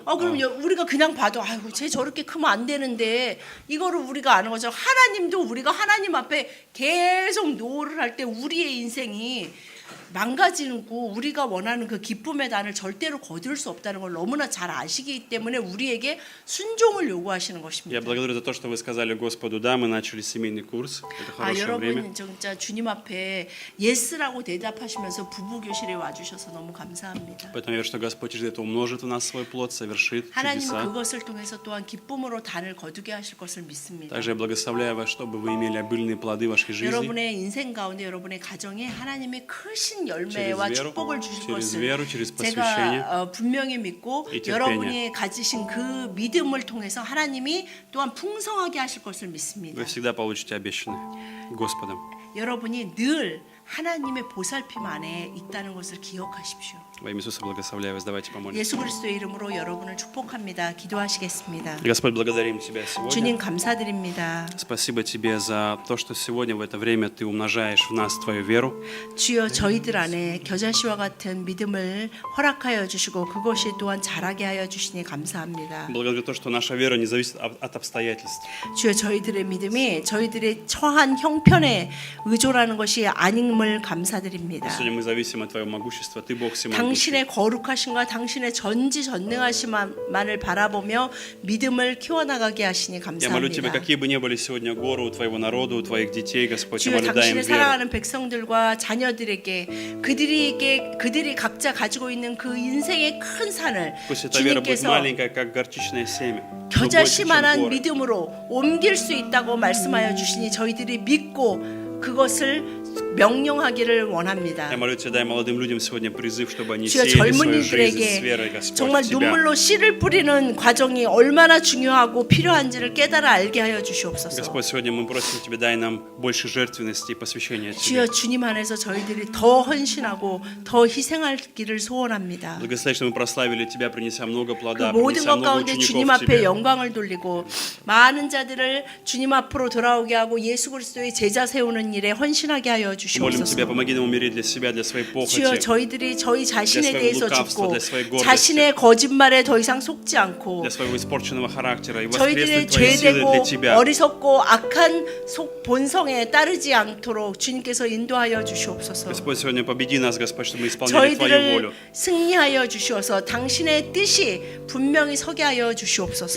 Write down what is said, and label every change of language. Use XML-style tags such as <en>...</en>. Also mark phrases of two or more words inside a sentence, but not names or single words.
<ko>그럼 우리가 그냥 봐도 아이고 쟤 저렇게 크면 안 되는데 이거를 우리가 아는 거죠. 하나님도 우리가 하나님 앞에 계속 노를 할 때 우리의 인생이 망가지고 우리가 원하는 그 기쁨의 단을 절대로 거둘 수 없다는 걸 너무나 잘 아시기 때문에 우리에게 순종을 요구하시는</ko> <ru>Я</ru> <ko>것입니다.</ko> <ru>благодарю за то, что вы сказали Господу «да», мы начали семейный курс. Это хорошее время.</ru> <ko>여러분 진짜 주님 앞에 예스라고 대답하시면서 부부 교실에 와주셔서 너무 감사합니다.</ko> <ru>Поэтому я верю, что Господь через это умножит в нас свой плод, совершит</ru> <ko>하나님은</ko> <ru>чудеса.</ru> <ko>그것을 통해서 또한 기쁨으로 단을 거두게 하실 것을 믿습니다.</ko> <ru>Также я благословляю вас, чтобы вы имели обильные плоды в вашей жизни.</ru> <ko>여러분의 인생 가운데 여러분의 가정에 하나님의 크신 열매와</ko> <ru>через веру,</ru> <ko>축복을 주실</ko> <ru>через</ru> <ko>것을</ko> <ru>веру, через посвящение.</ru> <ko>제가 분명히 믿고</ko> <ru>и терпение.</ru> <ko>여러분이 가지신 그 믿음을 통해서 하나님이 또한 풍성하게 하실 것을 믿습니다.</ko> <ru>Вы всегда получите обещанное Господом.</ru> <ko>여러분이 늘 하나님의 보살핌 안에 있다는 것을 기억하십시오.</ko> <ru>Во имя Иисуса благословляю вас. Давайте помолимся.</ru> <ko>예수 그리스도의 이름으로 여러분을 축복합니다. 기도하시겠습니다.</ko> <ru>Господь, благодарим Тебя сегодня.</ru> <ko>주님 감사드립니다.</ko> <ru>Спасибо Тебе за то, что сегодня в это время Ты умножаешь в нас Твою веру.</ru> <ko>주여 저희들 안에 겨자씨와 같은 믿음을 허락하여 주시고 그것이 또한 자라게 하여 주시니 감사합니다.</ko> <ru>Благодарю то, что наша вера не зависит от обстоятельств.</ru> <ko>주여 저희들의 믿음이 저희들의 처한 형편에 의존하는 것이 아님을 감사드립니다.</ko> <ru>Сегодня мы зависим от Твоего могущества. Ты Бог всемогущий.</ru> <ko>당신의 거룩하심과 당신의 전지전능하심만을 바라보며 믿음을 키워나가게 하시니</ko> <ru>Я молю Тебя,</ru> <ko>감사합니다.</ko> <ru>какие бы ни были сегодня горы у Твоего народа, у Твоих детей, Господь, я</ru> <ko>주여</ko> <ru>молю, дай им</ru> <ko>당신의</ko> <ru>веру.</ru> <ko>사랑하는 백성들과 자녀들에게 그들이 각자 가지고 있는 그 인생의 큰 산을</ko> <ru>Пусть эта вера будет</ru> <ko>주님께서</ko> <ru>маленькая, как горчичное семя. но больше, чем</ru> <ko>겨자씨만한</ko> <ru>горы.</ru> <ko>믿음으로 옮길 수 있다고 말씀하여 주시니 저희들이 믿고 그것을 명령하기를 원합니다.</ko> <ru>Я молю Тебя, дай молодым людям сегодня призыв, чтобы они</ru> <ko>주여</ko> <ru>сеяли свою жизнь с</ru> <ko>젊은이들에게</ko> <ru>верой, Господь,</ru> <ko>정말</ko> <ru>в Тебя.</ru> <ko>눈물로 씨를 뿌리는 과정이 얼마나 중요하고 필요한지를 깨달아 알게 하여 주시옵소서.</ko> <ru>Господь, сегодня мы просим Тебя, дай нам больше жертвенности и посвящения</ru> <ko>주여</ko> <ru>Тебе.</ru> <ko>주님 안에서 저희들이 더 헌신하고 더 희생하기를 소원합니다.</ko> <ru>Благослови, чтобы мы прославили Тебя, принеся много</ru> <ko>그</ko> <ru>плода,</ru> <ko>모든</ko> <ru>принеся</ru> <ko>것</ko> <ru>много</ru> <ko>가운데 주님</ko> <ru>учеников</ru> <ko>앞에</ko> <ru>Тебе.</ru> <ko>영광을 돌리고 많은 자들을 주님 앞으로 돌아오게 하고 예수 그리스도의 제자 세우는 일에 헌신하게 하여 주시옵소서.</ko> <ru>Молим</ru> <ko>주시옵소서.</ko> <ru>Тебя, помоги нам умереть для себя, для своей</ru> <ko>주여</ko> <ru>похоти,</ru> <ko>저희들이 저희 자신에</ko> <ru>для своего</ru> <ko>대해서</ko> <ru>лукавства,</ru> <ko>죽고</ko> <ru>для своей гордости,</ru> <ko>자신의 거짓말에 더 이상 속지 않고</ko> <ru>для своего испорченного характера и</ru> <ko>저희들의</ko> <ru>воскреснуть Твои силы</ru> <ko>죄되고</ko> <ru>для Тебя.</ru> <ko>어리석고 악한 속 본성에 따르지 않도록 주님께서 인도하여 주시옵소서.</ko> <ru>Господь, сегодня победи нас, Господь, чтобы мы исполняли Твою</ru> <ko>저희들을</ko> <ru>волю.</ru> <ko>승리하여 주시어서 당신의 뜻이 분명히 서게 하여 주시옵소서.</ko>